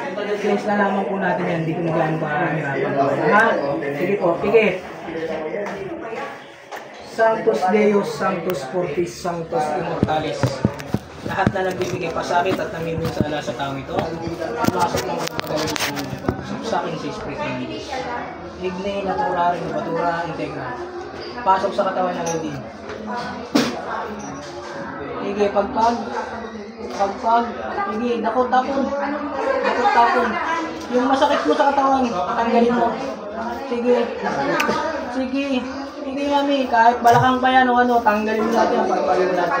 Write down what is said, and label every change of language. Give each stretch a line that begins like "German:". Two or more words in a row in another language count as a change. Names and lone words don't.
Filipino: Cleanse na lamang po natin yan, hindi ko na gaano pakahirapan. Ha? Sige po, sige.
Latin: Sanctus Deus, Sanctus Fortis, Sanctus Immortalis.
Filipino: Lahat na nagbibigay pasakit at namimin sa ala sa taong ito. Pasok ng pagaling sa akin sa Espiritu ng Diyos.
Latin: Igne, natura, batura, integra.
Filipino: Pasok sa katawan ng hindi. Sige, pagpag. Sige, dakot tapon. Yung masakit mo sa katawan, tanggalin mo. Sige. Sige, mami, kahit balakang pa yan o ano, tanggalin mo natin yan, pagpagin mo natin.